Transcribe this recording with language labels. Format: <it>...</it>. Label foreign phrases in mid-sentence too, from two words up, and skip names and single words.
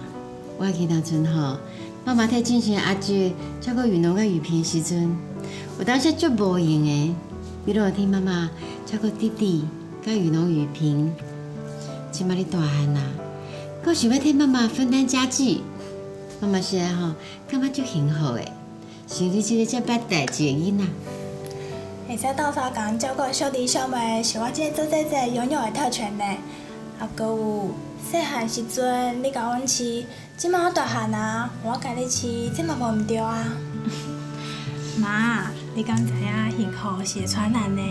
<nan>我记当阵吼，妈妈替进行阿舅照顾雨农甲雨萍的时阵，有当时足无用的，比如替妈妈照顾弟弟甲雨农雨萍。即摆你大汉啦，搁想要替妈妈分担家计，妈妈现在吼感觉足幸福的，像你这个遮捌代志的囡仔。会使斗相共照顾小弟小妹，是我这个做姐姐拥有的特权呢。啊，搁有细汉时阵你甲阮饲，即摆我大汉啊，我甲你饲，这嘛无毋对啊。妈，你敢知影幸福是会传染的？</nan>